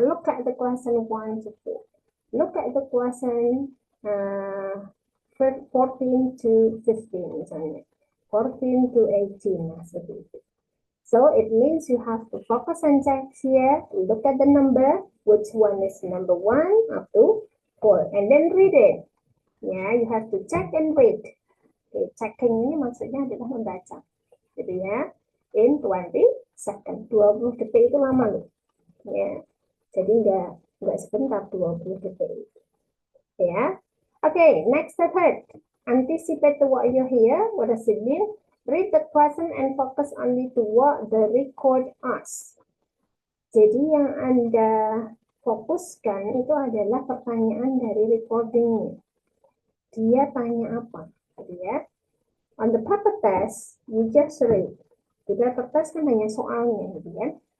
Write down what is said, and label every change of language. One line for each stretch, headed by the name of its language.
English: Look at the question 1 to 4. Look at the question 14 to 15
Indonesian: misalnya.
English: 14 to 18,
Indonesian: nah seperti itu.
English: So it means you have to focus and check here. Look at the number, which one is number 1 up to 4, and then read it. Ya, you have to check and read.
Indonesian: Okay, checking ini maksudnya adalah membaca, gitu ya.
English: In 20 second,
Indonesian: 20 detik itu lama loh. Ya, jadi nggak sebentar 20 detik. Ya, okay.
English: Next third, anticipate what you hear. What does it mean? Read the question and focus only to what the record asks.
Indonesian: Jadi yang Anda fokuskan itu adalah pertanyaan dari recordingnya. Dia tanya apa, gitu ya.
English: On the paper test, you just read.
Indonesian: Di paper test kan hanya soalnya, gitu ya.